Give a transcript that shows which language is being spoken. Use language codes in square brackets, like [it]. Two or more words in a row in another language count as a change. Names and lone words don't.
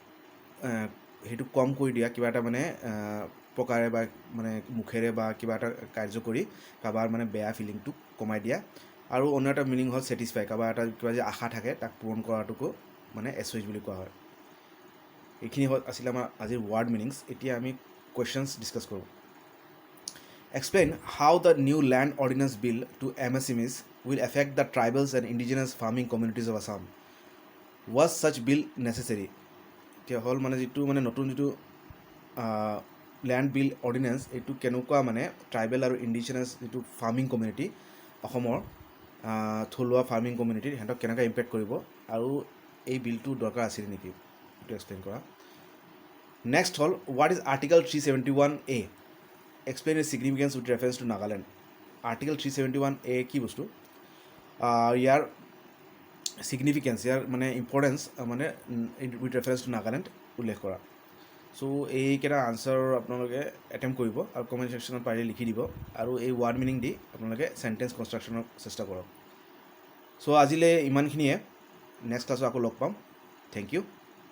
[as] সেইটো কম কৰি দিয়া কিবা এটা মানে প্ৰকাৰে বা মানে মুখেৰে বা কিবা এটা কাৰ্য কৰি কাৰোবাৰ মানে বেয়া ফিলিংটো কমাই দিয়া আৰু অন্য এটা মিনিং হ'ল ছেটিছফাই কাৰোবাৰ এটা কিবা যে আশা থাকে তাক পূৰণ কৰাটোকো মানে এছৱেজ বুলি কোৱা হয় এইখিনি আছিলে আমাৰ আজিৰ [en] word meanings [as] এতিয়া আমি [en] questions discuss [as] কৰোঁ [en] Explain how the new land ordinance bill to MSMEs will affect the tribals and indigenous farming communities of Assam. Was such bill necessary? [as] এতিয়া হ'ল মানে যিটো মানে নতুন যিটো [en] land bill ordinance [as] এইটো কেনেকুৱা মানে ট্ৰাইবেল আৰু ইণ্ডিজিনাছ যিটো [en] farming community [as] অসমৰ থলুৱা [en] farming community [as] সিহঁতক কেনেকৈ ইম্পেক্ট কৰিব আৰু এই বিলটো দৰকাৰ আছিল নেকি এইটো এক্সপ্লেইন কৰা নেক্সট হ'ল [en] what is article 371A explain its significance with reference to Nagaland. [as] Article 371A কি বস্তু ইয়াৰ significance ইয়াৰ মানে ইম্পৰ্টেঞ্চ মানে [en] with reference to Nagaland [as] উল্লেখ কৰা চ' এইকেইটা আনচাৰ আপোনালোকে এটেম্প কৰিব আৰু [en] comment section [as] পাৰিলে লিখি দিব আৰু এই [en] word meaning [as] দি আপোনালোকে [en] sentence construction [as] চেষ্টা কৰক। চ' আজিলৈ ইমানখিনিয়ে, [en] next class [as] আকৌ লগ পাম। [en] thank you.